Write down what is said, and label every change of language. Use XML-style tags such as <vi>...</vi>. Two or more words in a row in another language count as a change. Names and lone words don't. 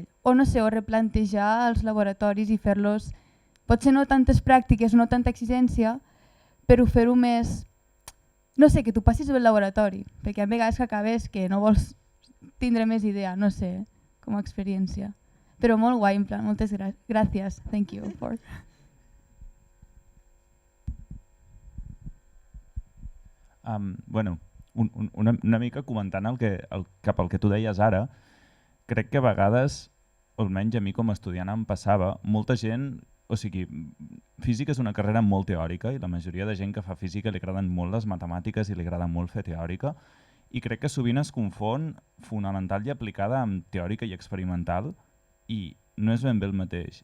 <ca>O no sé, o replantejar els laboratoris i fer-los, potser no tantes pràctiques, no tanta exigència, però fer-ho més, no sé, que tu passis pel laboratori, perquè a vegades que acabes que no vols tindre més idea, no sé, com a experiència. Però molt guai, en plan, moltes gràcies.</ca> <en>Thank you for...</en> <ca>Una mica comentant cap al que tu deies ara, crec que a vegades, o almenys a mi com a estudiant em passava, molta gent, o sigui, física és una carrera molt teòrica i la majoria de gent que fa física li agraden molt les matemàtiques i li agrada molt fer teòrica, i crec que sovint es confon fonamental i aplicada amb teòrica i experimental i no és ben bé el mateix.</ca>